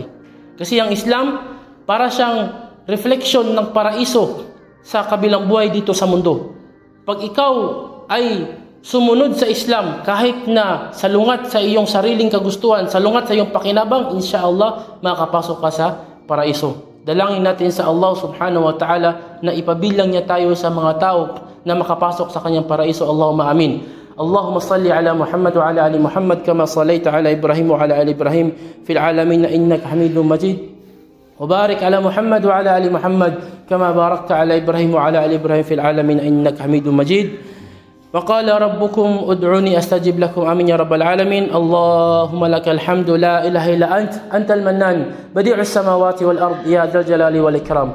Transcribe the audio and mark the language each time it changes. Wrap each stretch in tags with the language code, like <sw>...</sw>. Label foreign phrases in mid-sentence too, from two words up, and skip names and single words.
<tl>Kasi ang Islam, para siyang reflection ng paraiso sa kabilang buhay dito sa mundo. Pag ikaw ay sumunod sa Islam, kahit na salungat sa iyong sariling kagustuhan, salungat sa iyong pakinabang, insyaallah, makakapasok ka sa paraiso. Dalangin natin sa Allah</tl> <ar>سبحانه وتعالى</ar> <tl>na ipabilang niya tayo sa mga tao na makapasok sa kanyang paraiso.</tl> <ar>اللهم آمين. اللهم صل على محمد وعلى آل محمد كما صليت على إبراهيم وعلى آل إبراهيم في العالمين إنك حميد مجيد. وبارك على محمد وعلى آل محمد كما باركت على إبراهيم وعلى آل إبراهيم في العالمين إنك حميد مجيد. وقال ربكم ادعوني أستجب لكم آمين يا رب العالمين. اللهم لك الحمد لا إله إلا أنت المنان بديع السماوات والأرض يا ذا الجلال والإكرام.</ar>